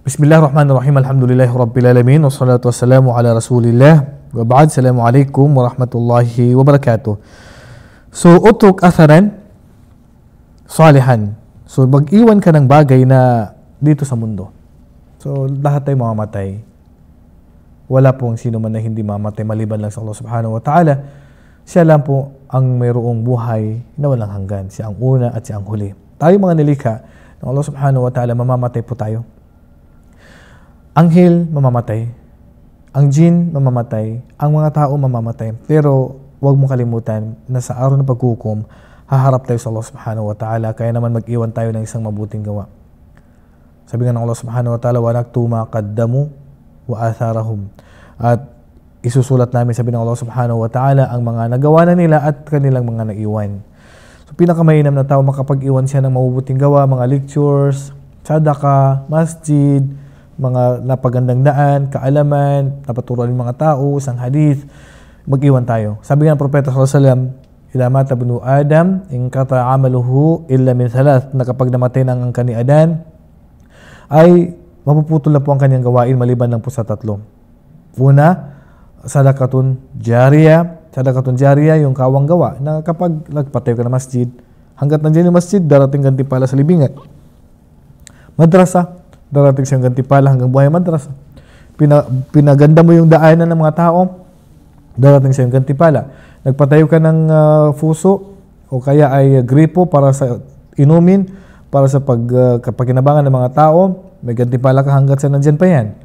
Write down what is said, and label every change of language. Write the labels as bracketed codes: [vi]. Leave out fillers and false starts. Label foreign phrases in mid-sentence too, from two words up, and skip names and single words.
[ar] بسم الله الرحمن الرحيم الحمد لله رب العالمين والصلاة والسلام على رسول الله. وبعد. السلام عليكم ورحمة الله وبركاته. So اترك أثرا صالحا. [tl] So mag-iwan ka ng bagay na dito sa mundo. So lahat tayo mamamatay. Wala pong sino man na hindi mamatay maliban lang sa Allah [ar] سبحانه وتعالى. [tl] Siya lang po ang mayroong buhay na walang hanggan. Siya ang una at siya ang huli. Tayo mga nilikha ng Allah [ar] سبحانه وتعالى, [tl] mamamatay po tayo. Anghel, mamamatay. Ang jinn, mamamatay. Ang mga tao, mamamatay. Pero huwag mong kalimutan na sa araw ng paghukom, haharap tayo sa Allah [ar] سبحانه وتعالى. [tl] Kaya naman mag-iwan tayo ng isang mabuting gawa. Sabi nga ng Allah [ar] سبحانه وتعالى, وَنَكْتُ مَا قَدَّمُوا وَآثَارَهُمْ. [tl] At isusulat namin, sabi ng Allah [ar] سبحانه وتعالى, [tl] ang mga nagawa na nila at kanilang mga naiwan. So pinakamainam na tao makapag-iwan siya ng mabubuting gawa, mga lectures, sadaka, masjid, mga napagandang daan, kaalaman, napaturuan ng mga tao, isang hadith, mag-iwan tayo. Sabi nga ng Propeta [ar] صلى الله عليه وسلم, إذا مات ابن آدم انقطع عمله إلا من ثلاث, [tl] na kapag namatay ng ang kani Adan, ay mapuputol na po ang kanyang gawain maliban lang po sa tatlo. Una, [ar] صدقة جارية. صدقة جارية, [tl] yung kawang gawa, na kapag nagpatayo ka ng masjid, hanggat nandiyan yung masjid, darating gantimpala sa libingan. Madrasa, darating siyang gantimpala hanggang buhay madrasa. Pinaganda mo yung daanan ng mga tao, darating siyang gantimpala. Nagpatayo ka ng fuso o kaya ay gripo para sa inumin, para sa pagkinabangan ng mga tao, may gantimpala ka hanggat sa nandyan pa yan.